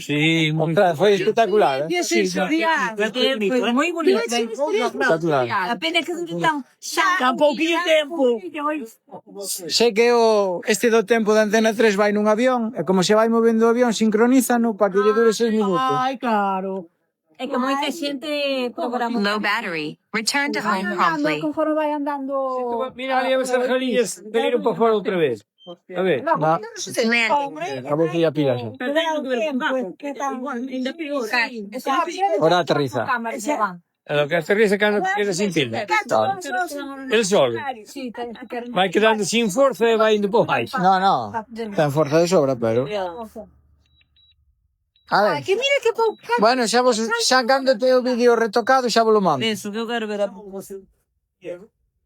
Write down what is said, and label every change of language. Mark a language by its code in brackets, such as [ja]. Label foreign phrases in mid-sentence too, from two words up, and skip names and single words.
[es] Sí, Ostras, fue espectacular, ¿eh? Qué sensorial. Pues muy bonito. Espectacular. [gl] Apenas que dure tan Tan pouquinho tempo. Sei que este do tempo da Antena 3 vai nun avión, e como se vai movendo o avión, sincronízano para que lle dure 6 minutos. Ai, claro. É que moita xente programa. [en] Low battery. Return to home [gl] Andando, [en] promptly. [gl] conforme vai andando. Mira ali as argalillas, venir para fora outra vez. A ver, [es] No, no. [gl] non se sente. Acabo de ir a pilas. Ora aterriza. Lo que aterriza cando queda sin pila. [es] El sol [gl] Sì, vai quedando sin forza e vai indo por baixo. No, no. Ten forza de sobra, pero... A ver. Que mira que pouco. Bueno, xa cando te o vídeo retocado xa vos lo mando. Penso que eu quero ver a